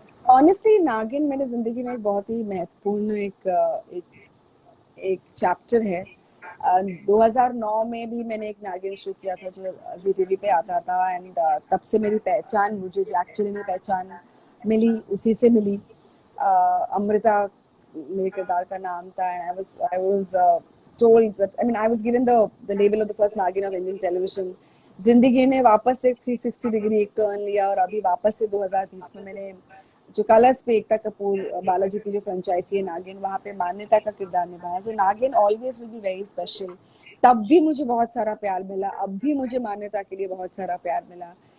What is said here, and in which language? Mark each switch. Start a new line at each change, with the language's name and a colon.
Hindi: Honestly नागिन मेरे जिंदगी में एक बहुत ही महत्वपूर्ण एक एक चैप्टर है। 2009 में भी मैंने एक नागिन शो किया था जो जी टीवी पे आता था, एंड तब से मेरी पहचान, मुझे जो एक्चुअली में पहचान मिली उसी से मिली। अमृता मेरे किरदार का नाम था,
English: And I was told that, I mean, I was given the label of the first Naagin of Indian television।
Hindi: जिंदगी ने वापस से 360 डिग्री एक टर्न लिया, और अभी वापस से 2020 में मैंने जो कलर्स पे एकता कपूर बालाजी की जो फ्रेंचाइजी है नागिन, वहाँ पे मान्यता का किरदार निभाया।
English: So Naagin always will be very special.
Hindi: तब भी मुझे बहुत सारा प्यार मिला, अब भी मुझे मान्यता के लिए बहुत सारा प्यार मिला।